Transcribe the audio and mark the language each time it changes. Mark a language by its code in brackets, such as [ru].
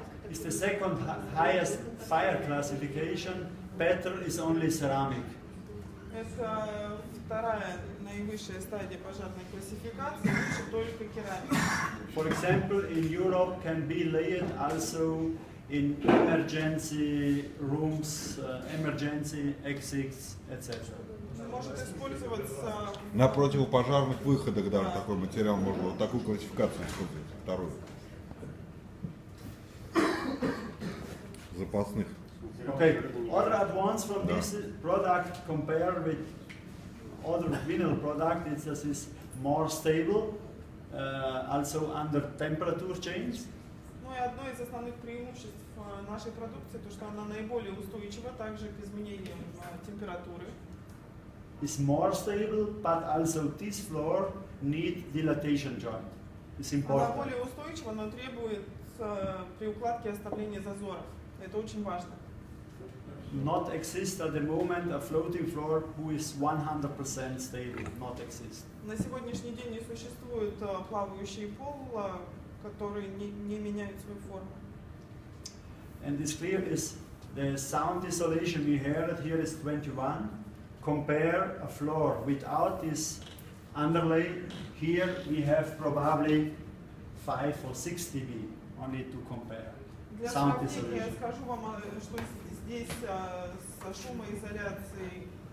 [en] It's the second highest fire classification. Better is only ceramic. [ru] Это вторая наивысшая стадия пожарной классификации, лучше только керамика. [en] For example, in Europe can be laid also in emergency rooms, emergency exits, etc. [ru] Может использоваться На противопожарных выходах даже такой материал можно вот такую классификацию использовать, вторую. Запасных. [en] Okay, other advance from this product compared with other vinyl product is that it's more stable, also under temperature change. [ru] Ну и одно из основных преимуществ нашей продукции, то что она наиболее устойчива также к изменениям температуры. [en] It's more stable, but also this floor need dilatation joint. It's [ru] Она [en] important. [ru] более устойчива, но требует при укладке оставления зазоров. Это очень важно. [en] Not exist at the moment a floating floor who is 100% stable. Not exist. [ru] На сегодняшний день не существует плавающий пол, который не меняет свою форму. [en] And this clear is the sound isolation we heard here is 21. Compare a floor without this underlay. Here we have probably 5 or 6 dB only to compare. [ru] Для [en] Sound [ru] сравнения я [en] isolation. [ru] скажу вам, что здесь с шумоизоляцией